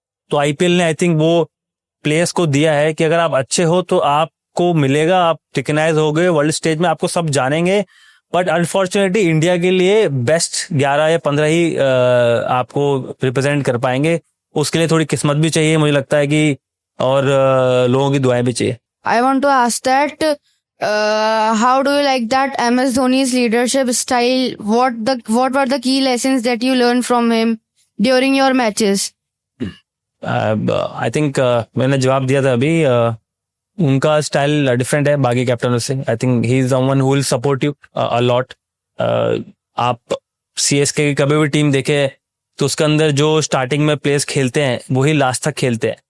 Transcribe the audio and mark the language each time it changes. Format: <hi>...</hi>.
<hi>तो आईपीएल ने</hi> <en>I think</en> <hi>वो प्लेयर्स को दिया है कि अगर आप अच्छे हो तो आपको मिलेगा, आप रिकग्नाइज हो गए वर्ल्ड स्टेज में, आपको सब जानेंगे। बट अनफॉर्चुनेटली इंडिया के लिए बेस्ट 11 या 15 ही आपको रिप्रेजेंट कर पाएंगे। उसके लिए थोड़ी किस्मत भी चाहिए मुझे लगता है कि, और लोगों की दुआएं भी चाहिए।</hi> <en>I want to ask that how do you like that MS Dhoni's leadership style? What were the key lessons that you learned from him during your matches?</en> <hi>I think मैंने जवाब दिया था अभी, उनका स्टाइल डिफरेंट है बाकी कैप्टनों से।</hi> <en>I think he is someone who will support you a lot.</en> <hi>आप सीएसके की कभी भी टीम देखे तो उसके अंदर जो स्टार्टिंग में प्लेयर्स खेलते हैं वही लास्ट तक खेलते हैं।</hi>